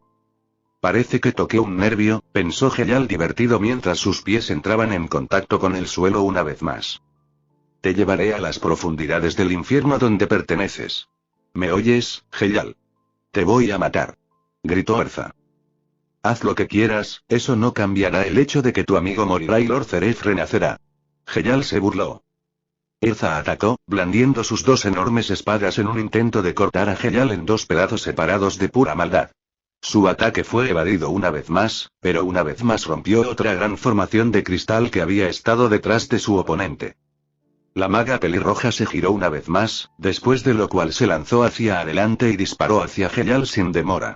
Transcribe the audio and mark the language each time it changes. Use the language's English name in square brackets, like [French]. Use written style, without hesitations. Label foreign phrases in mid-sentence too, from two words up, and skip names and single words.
[Spanish] Parece que toqué un nervio, pensó Heyal divertido mientras sus pies entraban en contacto con el suelo una vez más. Te llevaré a las profundidades del infierno donde perteneces. ¿Me oyes, Heyal? Te voy a matar. Gritó Erza. Haz lo que quieras, eso no cambiará el hecho de que tu amigo morirá y Lord Zeref renacerá. Heyal se burló. Erza atacó, blandiendo sus dos enormes espadas en un intento de cortar a Heyal en dos pedazos separados de pura maldad. Su ataque fue evadido una vez más, pero una vez más rompió otra gran formación de cristal que había estado detrás de su oponente. La maga pelirroja se giró una vez más, después de lo cual se lanzó hacia adelante y disparó hacia Heyal sin demora.